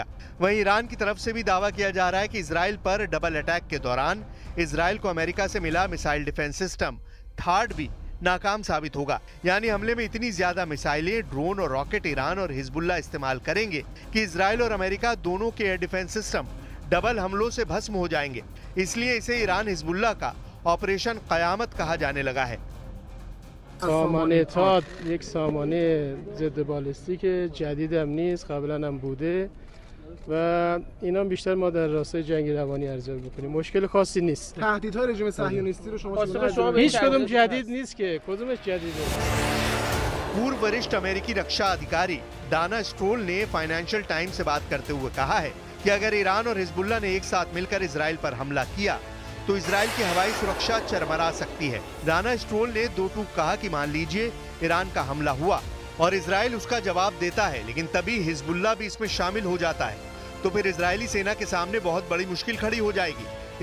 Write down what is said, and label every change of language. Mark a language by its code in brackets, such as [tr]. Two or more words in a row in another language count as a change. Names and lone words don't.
[hi] वहीं ईरान की तरफ से भी दावा किया जा रहा है कि इजराइल पर डबल अटैक के दौरान इजराइल को अमेरिका से मिला मिसाइल डिफेंस सिस्टम थार्ड भी नाकाम साबित होगा। यानी हमले में इतनी ज्यादा मिसाइलें, ड्रोन और रॉकेट ईरान और हिजबुल्लाह इस्तेमाल करेंगे कि इजराइल और अमेरिका दोनों के एयर डिफेंस सिस्टम डबल हमलों से भस्म हो जाएंगे। इसलिए इसे ईरान हिजबुल्लाह का ऑपरेशन क़यामत कहा जाने लगा है। [fa] سامانه تاد یک سامانه ضد بالستیک جدید هم نیست، قبلا هم بوده و اینا بیشتر ما در راستای جنگ روانی ارزیابی می‌کنیم. مشکل خاصی نیست. تهدیدهای رژیم صهیونیستی رو شما هیچ کدوم جدید نیست که، کدومش جدیده؟ [hi] पूर्व वरिष्ठ अमेरिकी रक्षा अधिकारी डाना स्ट्रोल ने फाइनेंशियल टाइम्स से बात करते हुए कहा है कि अगर ईरान और हिजबुल्लाह ने एक साथ मिलकर इजराइल पर हमला किया तो इजराइल की हवाई सुरक्षा चरमरा सकती है। डाना स्ट्रोल ने दो टूक कहा कि मान लीजिए ईरान का हमला हुआ और इजराइल उसका जवाब देता है, लेकिन तभी हिजबुल्लाह भी इसमें शामिल हो जाता है, तो फिर इजरायली सेना के सामने बहुत बड़ी मुश्किल खड़ी हो जाएगी।